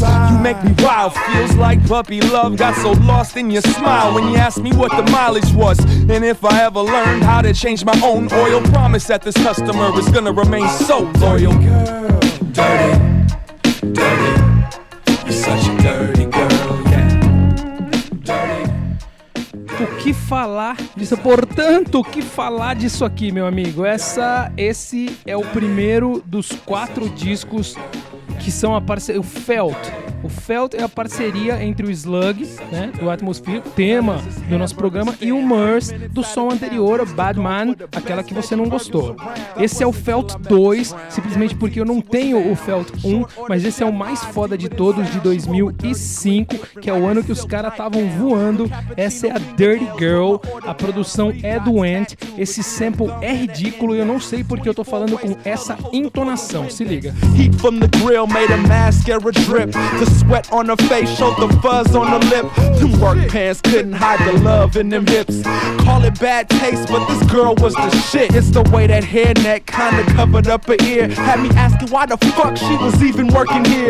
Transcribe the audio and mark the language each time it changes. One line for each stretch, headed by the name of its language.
English: You make me wild, feels like puppy love. Got so lost in your smile when you asked me what the mileage was, and if I ever learned how to change my own oil. Promise that this customer is gonna remain so loyal. Girl, dirty, dirty, you're such a dirty girl, yeah. Dirty.
Portuguese: O que falar disso? Portanto, o que falar disso aqui, meu amigo? Esse é o primeiro dos 4 discos que são a parceria. O Felt O Felt é a parceria entre o Slug, né, do Atmosphere, tema do nosso programa, e o Murs, do som anterior, o Bad Man, aquela que você não gostou. Esse é o Felt 2, simplesmente porque eu não tenho o Felt 1, mas esse é o mais foda de todos, de 2005, que é o ano que os caras estavam voando. Essa é a Dirty Girl, a produção é do Ant, esse sample é ridículo e eu não sei porque eu tô falando com essa entonação, se liga.
English: Heat from the grill made a mascara drip. The sweat on her face showed the fuzz on the lip. Them work pants couldn't hide the love in them hips. Call it bad taste, but this girl was the shit. It's the way that hairnet kinda covered up her ear. Had me asking why the fuck she was even working here.